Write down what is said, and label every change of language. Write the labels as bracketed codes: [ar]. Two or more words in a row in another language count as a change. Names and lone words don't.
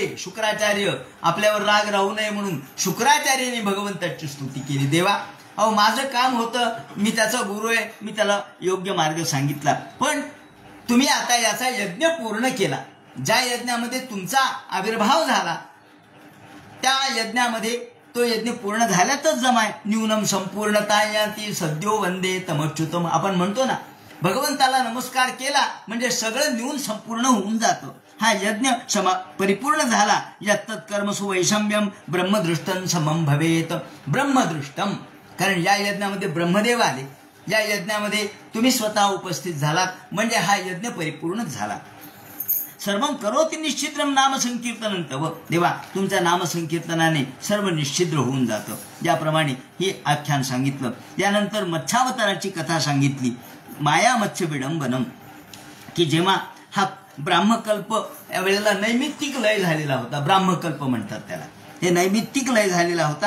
[mr] शुक्राचार्य आपल्यावर राग राहू नये म्हणून शुक्राचार्याने भगवंताची स्तुती केली. देवा, अहो माझं काम होतं, मी त्याचा गुरु आहे, मी त्याला योग्य मार्ग सांगितला, पण तुम्ही आता याचा यज्ञ पूर्ण केला. ज्या यज्ञामध्ये तुमचा आविर्भाव झाला त्या यज्ञामध्ये तो यज्ञ पूर्ण झाल्यातच जमाय. [sa] न्यूनम संपूर्णता याती सद्यो वंदे तमच्युतम, [mr] आपण म्हणतो ना, भगवंताला नमस्कार केला म्हणजे सगळं न्यून संपूर्ण होऊन जातं. हा यज्ञ परिपूर्ण झाला. [sa] यत्तत् कर्मसु वैषम्यम ब्रह्मदृष्टं समम भवेत. ब्रह्मदृष्टम, [mr] कारण या यज्ञामध्ये ब्रह्मदेव आले, या यज्ञामध्ये तुम्ही स्वतः उपस्थित झालात, म्हणजे हा यज्ञ परिपूर्ण झाला. [sa] सर्वं करोति निश्चिद्रम नाम संकीर्तनं तव, [mr] देवा तुमच्या नामसंकीर्तनाने सर्व निश्चिद्र होऊन जातं. याप्रमाणे हे आख्यान सांगितलं. यानंतर मत्स्यावताराची कथा सांगितली. [sa] माया मत्स्य विडंबनम, [mr] की जेव्हा हा ब्राह्मकल्प यावेळेला नैमित्तिक लय झालेला होता, ब्राह्मकल्प म्हणतात त्याला, हे नैमित्तिक लय झालेला होता.